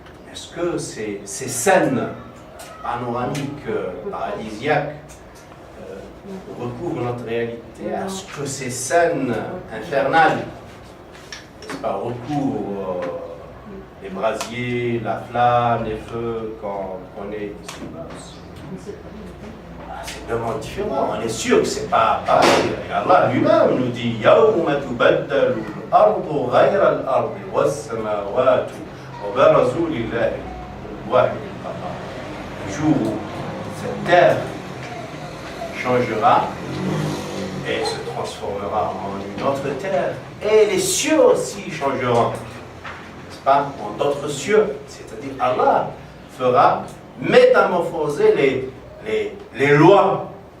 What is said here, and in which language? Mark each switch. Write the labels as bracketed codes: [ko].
[fr] Est-ce que ces scènes panoramiques, paradisiaques, recouvrent notre réalité? Est-ce que ces scènes infernales par recours les brasiers, la flamme, les feux qu'on connaît ici? c'est vraiment différent. On est sûr que c'est pas pareil. Et Allah lui-même nous dit [ar] يَوْمَ تُبَدَّلُ الْأَرْضُ غَيْرَ الْأَرْضِ وَالسَّمَاوَاتُ وَبَرَزُوا لِلَّهِ الْوَاحِدِ الْقَهَّارِ. [fr] Le jour où cette terre changera et se transformera en une autre terre, et les cieux aussi changeront, n'est-ce pas, en d'autres cieux, c'est-à-dire Allah fera métamorphoser les lois,